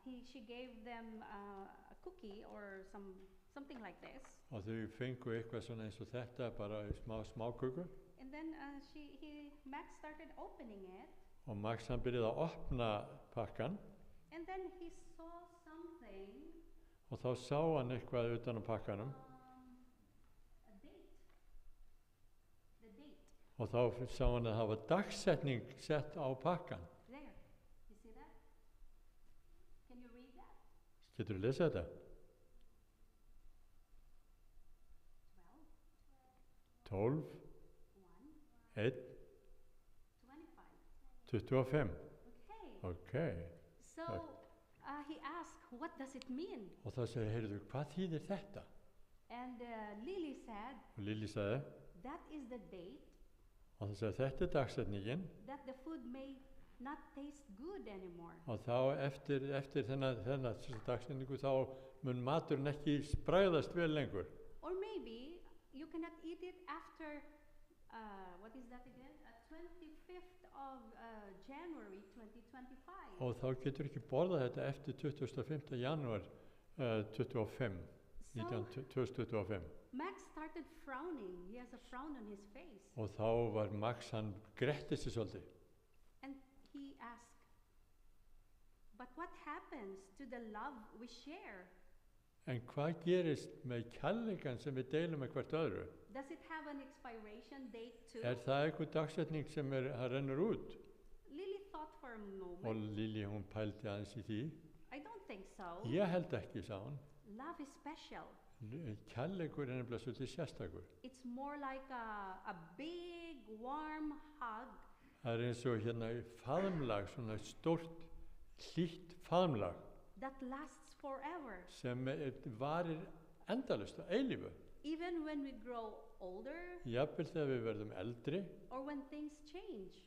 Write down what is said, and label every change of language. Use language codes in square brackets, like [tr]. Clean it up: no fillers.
[en] She gave them a cookie or something like this. [is] Og þau fengu eitthvað svona eins og þetta, bara smá köku. [en] And then Max started opening it. [is] Og Max hann byrjaði að opna pakkan. [en] And then he saw something. [is] Og þá sá hann eitthvað utan á pakkanum. [en] A date. The date. [is] Og þá sá hann að það var dagsetning sett á pakkan. [en] There. You see that? Can you read that? [is] Getur þú lesið þetta? 12. 1. [en] 25. Okay. So he asked, what does it mean? [is] Og þá sagði, heyrðu, hvað þýðir þetta? [en] And Lily said, [is] Og Lily sagði, [en] that is the date [is] og það sagði, þetta er dagsetningin. [en] that the food may not taste good anymore. [is] Og þá eftir þennan dagsetningu þá mun maturinn ekki bragðast vel lengur. [en] Or maybe you cannot eat it after, what is that again? 25th of January 2025. [is] Og þá getur ekki borðað þetta eftir 25. janúar 25. 2025. [en] Max started frowning. He has a frown on his face. [is] Og þá var Max, hann gretti sig svolítið. [en] And he asked, but what happens to the love we share? [is] En hvað gerist með kærleikan sem við deilum með hvert öðru? [en] Does it have an expiration date too? [is] Það einhver dagsetning sem hann rennur út? [en] Lily thought for a [is] Og [en] moment. [is] Lili, hún pældi aðeins í því. [en] I don't think so. [is] Ég held ekki, sá hún. [en] Love is special. [is] Kærleikur er nefnilega svolítið sérstakur. [en] It's more like a big, warm hug [is] Það er eins og hérna faðmlag, svona stórt, hlýtt faðmlag [en] that lasts forever. [is] sem varir endalaust að eilífu. [en] Even when we grow older [is] Jafnvel þegar við verðum eldri [en] or when things change.